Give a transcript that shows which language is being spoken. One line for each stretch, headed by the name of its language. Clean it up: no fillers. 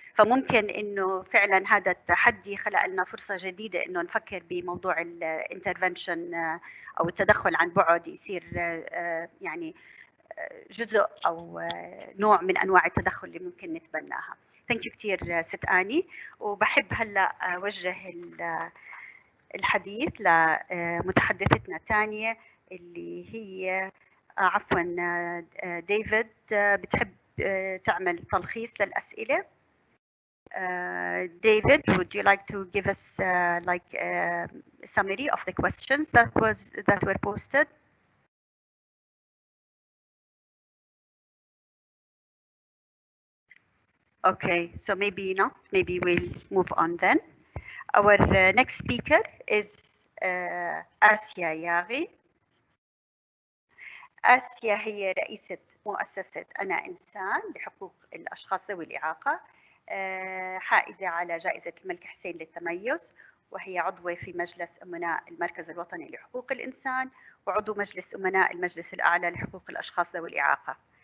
Arabic: فممكن إنه فعلا هذا التحدي خلق لنا فرصة جديدة إنه نفكر بموضوع الانترفنشن أو التدخل عن بعد يصير يعني جزء أو نوع من أنواع التدخل اللي ممكن نتبناها. ثانك يو كثير ست آني. وبحب هلا أوجه الحديث لمتحدثتنا الثانية اللي هي عفوا ديفيد. بتحب تعمل تلخيص للأسئلة؟
English: David, would you like to give us like a summary of the questions that were posted? Okay, so maybe not. Maybe we'll move on then. Our next speaker is آسيا ياغي.
Arabic: آسيا هي رئيسة مؤسسة أنا إنسان لحقوق الأشخاص ذوي الإعاقة، حائزة على جائزة الملك حسين للتميز، وهي عضوة في مجلس أمناء المركز الوطني لحقوق الإنسان وعضو مجلس أمناء المجلس الأعلى لحقوق الأشخاص ذوي الإعاقة.